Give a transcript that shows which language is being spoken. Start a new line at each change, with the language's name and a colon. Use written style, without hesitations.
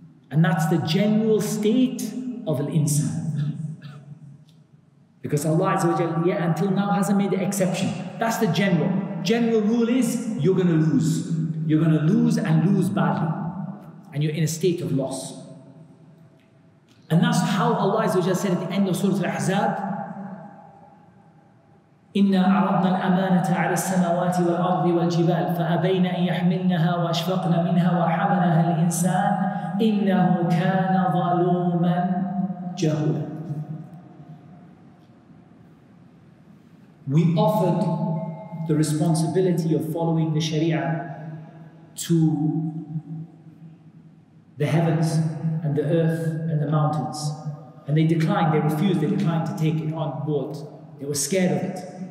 English: And that's the general state of al-insan. Because Allah Azza wa Jalla, until now hasn't made the exception. That's the general. General rule is you're going to lose. You're going to lose and lose badly. And you're in a state of loss. And that's how Allah Azza wa Jalla said at the end of Surah Al-Ahzab,
Arabic: إِنَّا عَرَضْنَا الْأَمَانَةَ عَلَى السَّمَاوَاتِ وَالْأَرْضِ وَالْجِبَالِ فَأَبَيْنَ أَن يَحْمِلْنَهَا وَأَشْفَقْنَ مِنْهَا وَحَمَلَهَا الْإِنسَانُ إِنَّهُ كَانَ ظَلُومًا جَهُولًا.
English: We offered the responsibility of following the Sharia to the heavens and the earth and the mountains. And they declined, they refused, they declined to take it on board. They were scared of it.